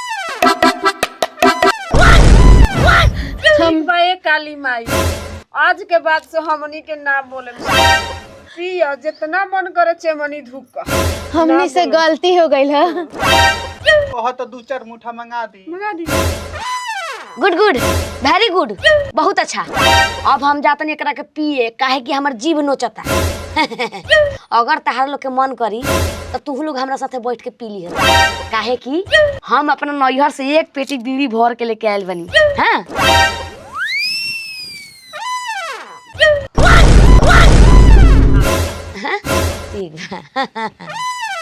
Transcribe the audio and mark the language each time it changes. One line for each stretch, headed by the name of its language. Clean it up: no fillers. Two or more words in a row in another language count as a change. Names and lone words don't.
Bhojpuri: हम बे काली माई आज के बाद से हमनी के ना बोले पिया जितना मन करे चेमनी धुक हमनी से गलती हो गई है कह तो 2-4 मुठा मंगा दी
English: good very good
Bhojpuri: बहुत अच्छा अब हम जाते नहीं एकरा के पिए काहे कि हमर जीव नोचता अगर तहार लोग के मन करी तो तू लोग हमरा साथे बैठ के पी ली काहे कि हम अपना नैहर से एक पेटी बीड़ी भर के लेके आयल बनी हाँ ठीक